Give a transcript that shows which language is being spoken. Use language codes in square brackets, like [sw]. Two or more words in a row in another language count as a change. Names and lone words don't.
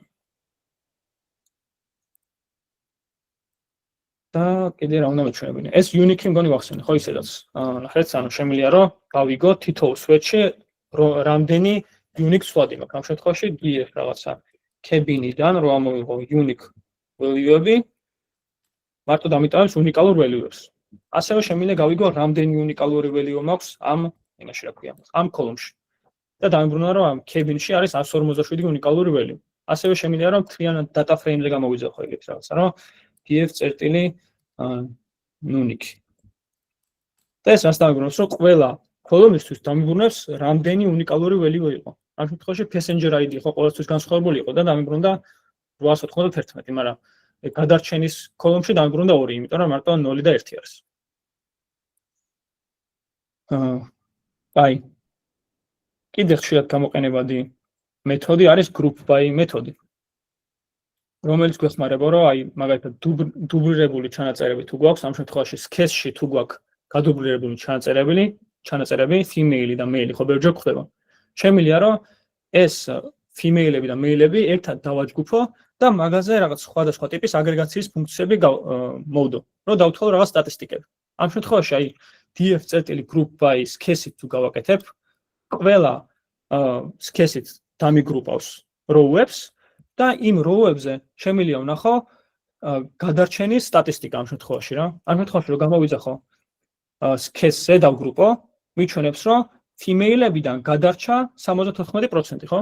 [ka] და კიდე რა უნდა მეჩვენებინა? ეს unique-ი მგონი ვახსენე, ხო ისედაც. ნახეთ, ანუ შემიძლია რომ გავიგო თითოეულ switch-ში რამდენი [en] unique swap-ი [ka] მაქვს. ამ შემთხვევაში df რაღაცა cabin-დან რო ამოვიღო [en] unique value-ები, [ka] მარტო დამიტანებს უნიკალურ value-ებს. ასევე შემიძლია გავიგო რამდენი უნიკალური value მაქვს ამ იმაში რა ქვია, ამ column-ში. და დამიბრუნა რომ ამ cabin-ში არის 147 უნიკალური value. ასევე შემიძლია რომ მთლიანად [en] data frame-ზე [ka] გამოვიძახო ეგეთ რაღაცა, რომ df.unique. და ეს რას დამიბრუნებს, რომ ყველა column-ისთვის დამიბრუნებს რამდენი უნიკალური value იყო. ამ შემთხვევაში [en] passenger id [ka] ხო ყოველთვის განსხვავებული იყო და დამიბრუნდა 891, მაგრამ გადარჩენის column-ში დამიბრუნდა 2, იმიტომ რომ მარტო 0 და 1 არის. აი. კიდე ხშირად გამოყენებადი მეთოდი არის [en] group by [ka] მეთოდი. რომელიც გვეხმარება, რომ აი მაგალითად დუბლირებული ჩანაწერები თუ გვაქვს, ამ შემთხვევაში sketch-ში თუ გვაქვს გადუბლირებული ჩანაწერები, female და male ხო ბევრჯერ გვხდება. შემიძლია რომ ეს female-ები და male-ები ერთად დავაჯგუფო და მაგაზე რაღაც სხვადასხვა ტიპის აგრეგაციის ფუნქციები მოვდო, რომ დავთვალო რაღაც სტატისტიკები. ამ შემთხვევაში აი [en] df.group by sketch-ით [ka] თუ გავაკეთებ, ყველა sketch-ით დამიგრუპავს row-ებს და იმ row-ებზე შემიძლია ვნახო გადარჩენის სტატისტიკა ამ შემთხვევაში რა. ამ შემთხვევაში რომ გამოვიძახო sketch-ზე დავგრუპო, მიჩვენებს რომ female-ებიდან გადარჩა 74%, ხო?